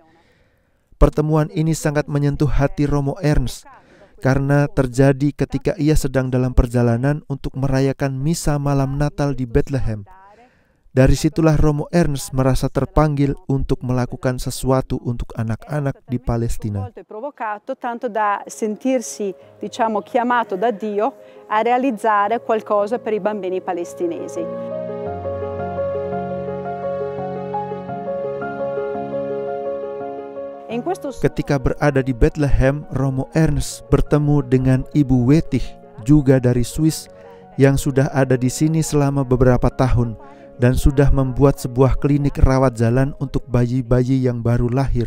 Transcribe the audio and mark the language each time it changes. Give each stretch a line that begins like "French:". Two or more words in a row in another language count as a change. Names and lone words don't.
Indonesian: Pertemuan ini sangat menyentuh hati Romo Ernest karena terjadi ketika ia sedang dalam perjalanan untuk merayakan misa malam Natal di Bethlehem. Dari situlah Romo Ernest merasa terpanggil untuk melakukan sesuatu untuk anak-anak di Palestina.
Italian: Tanto da sentirsi, diciamo, chiamato da Dio a realizzare qualcosa per i bambini palestinesi.
Indonesian: Ketika berada di Bethlehem, Romo Ernest bertemu dengan Ibu Wetih, juga dari Swiss, yang sudah ada di sini selama beberapa tahun dan sudah membuat sebuah klinik rawat jalan untuk bayi-bayi yang baru lahir.